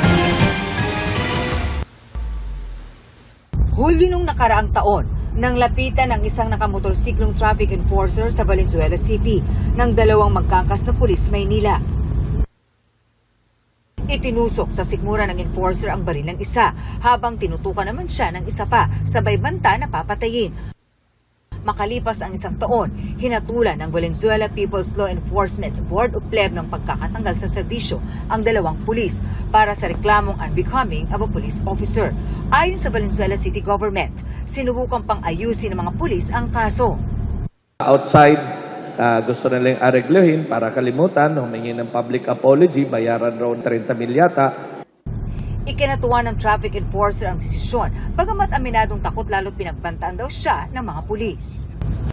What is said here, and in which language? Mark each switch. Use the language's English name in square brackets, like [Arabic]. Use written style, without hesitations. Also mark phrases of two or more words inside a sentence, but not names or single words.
[Filipino] Hulyo nung nakaraang taon, nang lapitan ng isang nakamotorsiklong [English] traffic enforcer [Filipino] sa Valenzuela City ng 2 magkakas na pulis Maynila. Itinusok sa sikmura ng enforcer ang baril ng isa habang tinutukan naman siya ng isa pa, sabay banta na papatayin. Makalipas ang 1 taon, hinatulan ng Valenzuela People's Law Enforcement Board of Pleb ng pagkakatanggal sa serbisyo ang 2 pulis para sa reklamong [English] unbecoming of a police officer. [Filipino] Ayon sa Valenzuela City Government, sinubukan pang ayusin ng mga pulis ang kaso. Outside, gusto nilang aregluhin para kalimutan, humingi ng [English] public apology, [Filipino] bayaran raw 30 mil yata. Ikinatuwa ng [English] traffic enforcer [Filipino] ang desisyon, bagamat aminadong takot lalo't pinagbantaan daw siya ng mga pulis.